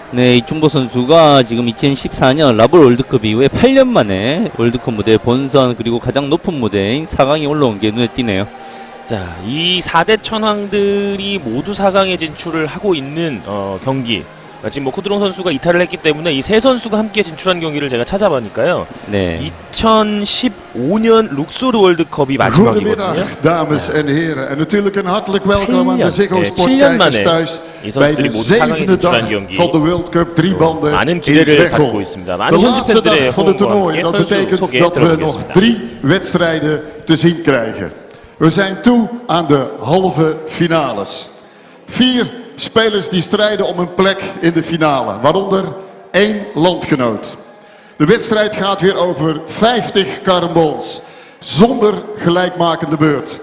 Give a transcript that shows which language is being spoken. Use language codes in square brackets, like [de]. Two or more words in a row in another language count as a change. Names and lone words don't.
[ko] 네, 이충복 선수가 지금 2014년 라볼 월드컵 이후에 8년 만에 월드컵 무대 본선 그리고 가장 높은 무대인 4강에 올라온 게 눈에 띄네요. 자, 이 4대 천왕들이 모두 4강에 진출을 하고 있는 경기. 지금 뭐 쿠드롱 선수가 이탈을 했기 때문에 이 세 선수가 함께 진출한 경기를 제가 찾아보니까요. 네. 2015년 룩소르 월드컵이 마지막이거든요. [nl] Goedemiddag, dames en heren. En natuurlijk een hartelijk welkom aan de Ziggo Sport [ko] 7년 [nl] kijkers [ko] 만에 [nl] thuis [ko] 이 [nl] bij [ko] 선수들이 [nl] de [ko] 모두 4강에 [nl] zevende [ko] 진출한 [nl] dag [ko] 경기. [nl] van de World Cup driebanden [ko] 많은 [nl] in [ko] 기대를 받고 [nl] Veghel. [ko] 있습니다. [nl] De [ko] 많은 [nl] laatste [ko] 현지팬들의 [nl] dag van het [ko] 호응과 [nl] toernooi. [ko] 함께 [nl] En dat [ko] 선수 [nl] betekent [ko] 소개에 [nl] dat we nog [ko] 들어보겠습니다. [nl] 3 wedstrijden te zien krijgen. We zijn toe aan de halve finales. 4 spelers die strijden om een plek in de finale, waaronder 1 landgenoot. De wedstrijd gaat weer over 50 carambols, zonder gelijkmakende beurt.